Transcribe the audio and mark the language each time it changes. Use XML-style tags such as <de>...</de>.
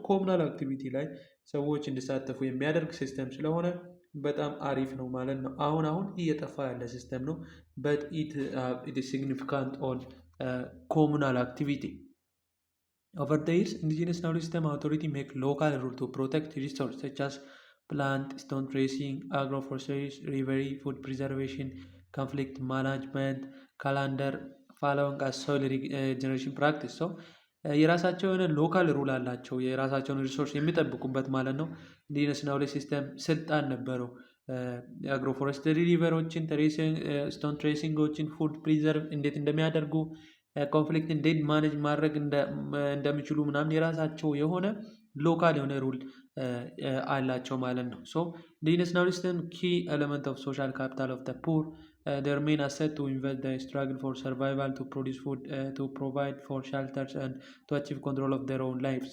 <am>ኮሙናል አክቲቪቲ ላይ ሰዎች እንዲሳተፉ የሚያደርግ ሲስተም ስለሆነ በጣም አሪፍ ነው ማለት ነው። አሁን እየጠፋ ያለ ሲስተም ነው።</am> <en>but it is significant on communal activity. Over the years, indigenous knowledge system authority make local rule to protect resources such as plant, stone tracing, agroforestry, rivery, food preservation, conflict management, calendar following as soil regeneration practice.</en> <am>so የራሳቸው የሆነ ሎካል ሩል አላቸው። የራሳቸውን ሪሶርስ የሚጠብቁበት ማለት ነው። ኢንዲጂነስ ናውሌጅ ሲስተም ስልጣን ነበረው። አግሮፎረስትሪ ሪቨሮችን፣ ስቶን ትሬሲንጎችን፣ ፉድ ፕሪዘርቭ እንዴት እንደሚያደርጉ ኮንፍሊክት እንዴት ማኔጅ ማድረግ እንደሚችሉ ምናምን የራሳቸው የሆነ ሎካል የሆነ ሩል አላቸው ማለት ነው።</am> <en>ሶ ኢንዲጂነስ ናውሌጅ ሲስተም ኪ ኤለመንት ኦፍ ሶሻል ካፒታል ኦፍ ፑር their main asset to invest the struggle for survival, to produce food, to provide for shelters and to achieve control of their own life.</en>